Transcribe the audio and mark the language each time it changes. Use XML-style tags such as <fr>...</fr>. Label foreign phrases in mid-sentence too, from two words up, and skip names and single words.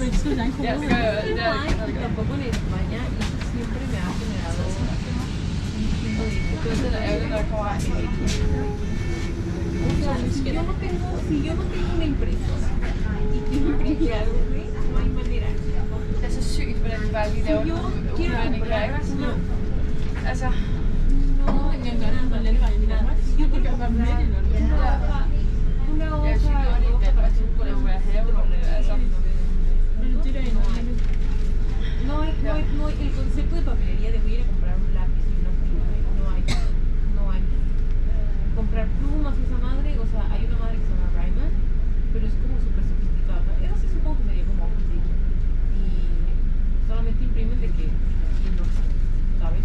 <es>Tampoco en España y eso siempre me ha generado un chingo de si yo no tengo una impresora y quiero imprimir algo, güey, no hay manera.</es> <da>Det er så sygt, hvordan de bare lige laver</da> <es>Si yo quiero</es> <da>udvending der, ikke?</da> <es>comprar una...</es> <da>Altså,</da> <es>No, yo quiero comprar una hoja</es> <da>jeg synes jo, det er bare sådan, at være haverum, altså.</da> <es>No hay, el concepto de papelería de voy a ir a comprar un lápiz y una pluma, no hay. Comprar plumas y esa madre, o sea, hay una madre que se llama Ryman, pero es como súper sofisticada, o sea, eso sí supongo que sería como Office y solamente imprimen de que, y no, ¿sabes?</es>